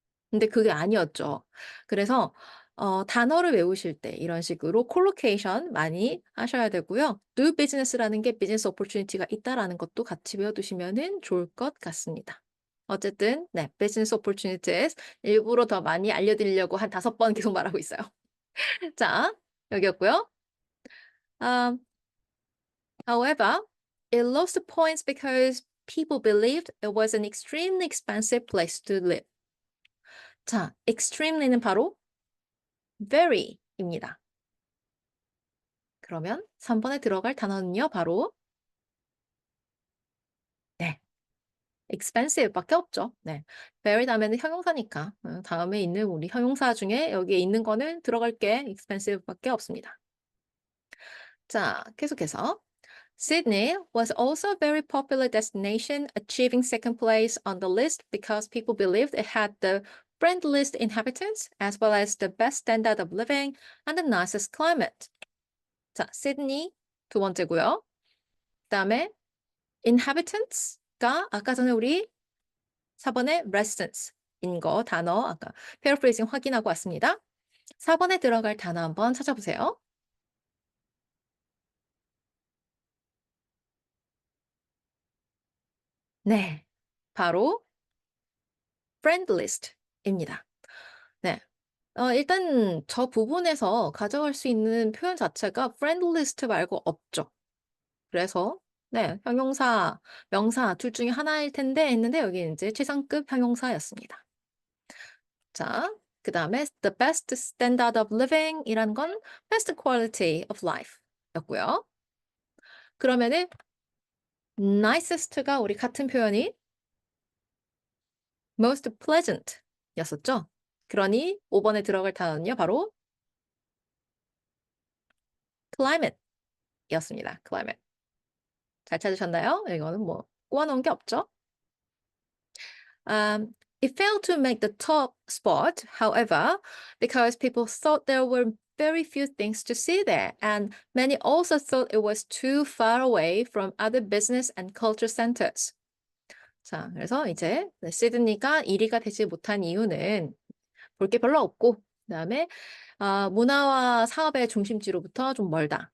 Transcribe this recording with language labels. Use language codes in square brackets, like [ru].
[ko] 근데 그게 아니었죠. 그래서 단어를 외우실 때 이런 식으로 콜로케이션 많이 하셔야 되고요. do business라는 게 비즈니스 opportunity가 있다라는 것도 같이 외워두시면은 좋을 것 같습니다. 어쨌든 네, business opportunities 일부러 더 많이 알려드리려고 한 5번 계속 말하고 있어요. 자, 여기였고요. [en] Um, however, it lost points because people believed it was an extremely expensive place to live. [ko] 자, extremely는 바로 very입니다. 그러면 3번에 들어갈 단어는요, 바로 네, expensive 밖에 없죠. 네. very 다음에는 형용사니까 다음에 있는 우리 형용사 중에 여기에 있는 거는 들어갈 게 expensive 밖에 없습니다. 자, 계속해서 [en] Sydney was also a very popular destination, achieving second place on the list because people believed it had the friendliest inhabitants as well as the best standard of living and the nicest climate. [ko] 자, 시드니 두 번째고요. 그다음에 inhabitants가 아까 전에 우리 4번에 residence인 거 단어 아까 paraphrasing 확인하고 왔습니다. 4번에 들어갈 단어 한번 찾아보세요. 네. 바로 friendlist입니다. 네. 일단 저 부분에서 가져갈 수 있는 표현 자체가 friendlist 말고 없죠. 그래서 네, 형용사, 명사 둘 중에 하나일 텐데 했는데 여기 이제 최상급 형용사였습니다. 자, 그다음에 the best standard of living 이라는 건 best quality of life 였고요. 그러면은 nicest가 우리 같은 표현이 most pleasant 였었죠? 그러니 5번에 들어갈 단어는요, 바로 climate 였습니다. climate. 잘 찾으셨나요? 이거는 뭐 꼬아놓은 게 없죠? [en] It failed to make the top spot, however, because people thought there were very few things to see there, and many also thought it was too far away from other business and culture centers. [ko] 자, 그래서 이제 네, 시드니가 1위가 되지 못한 이유는 볼 게 별로 없고, 그다음에 문화와 사업의 중심지로부터 좀 멀다.